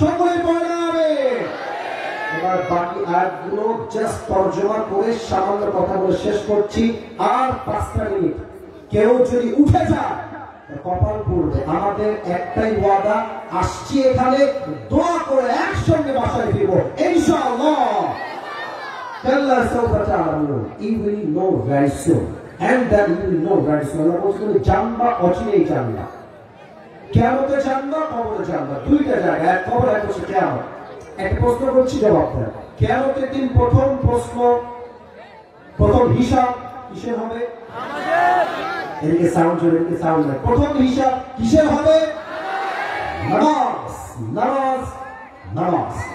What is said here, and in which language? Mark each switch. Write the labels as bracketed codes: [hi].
[bn] সকলে পড়াবে। এবার বাকি আয়াতগুলো জাস্ট তরজমা করে সামান্য কথা বলে শেষ করছি। আর 5টা মিনিট। কেউ যদি উঠে যায় কপাল পড়বে। আমাদের একটাই ওয়াদা, আসছি এখানে দোয়া করে একসঙ্গে বাসায় ফিরবো ইনশাআল্লাহ। [en] আল্লাহ [ar] সাউফা তাআলামু, [en] you will know very soon and then you will know very soon। [bn] আল্লাহ বলছেন জানবা, অচিরেই জানবা। কিয়ামতে জানবা, কবরে জানবা, দুইটা জায়গা, এক কবর এক হচ্ছে কিয়ামত। একটা প্রশ্ন করছি, জবাব দেন। কিয়ামতের দিন প্রথম প্রশ্ন, প্রথম হিসাব কিসের হবে? এদিকে সাউন্ড চলে, এদিকে সাউন্ড নাই। প্রথম হিসাব কিসের হবে? নামাজ, নামাজ, নামাজ।